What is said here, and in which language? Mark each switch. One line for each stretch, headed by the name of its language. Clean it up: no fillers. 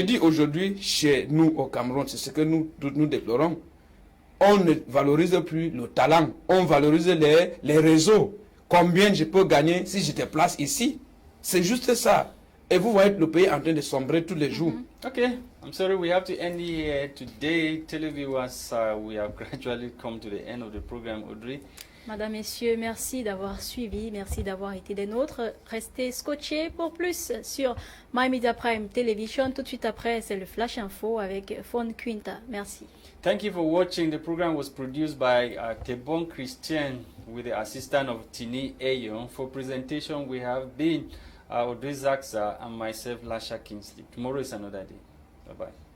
French: dis aujourd'hui, chez nous au Cameroun, c'est ce que nous déplorons. On ne valorise plus le talent, on valorise les réseaux. Combien je peux gagner si je te place ici? C'est juste ça. Et vous voyez le pays en train de sombrer tous les jours.
English: Okay, I'm sorry, we have to end here today. Televiewers, we have gradually come to the end of the program, Audrey.
French: Madame, Messieurs, merci d'avoir suivi, merci d'avoir été des nôtres. Restez scotchés pour plus sur My Media Prime Television. Tout de suite après, c'est le Flash Info avec Fon Quinta. Merci.
English: Thank you for watching. The program was produced by Tebon Christian with the assistance of Tini Ayon. For presentation, we have been Audrey Zaksa and myself, Lasha Kingsley. Tomorrow is another day. Bye-bye.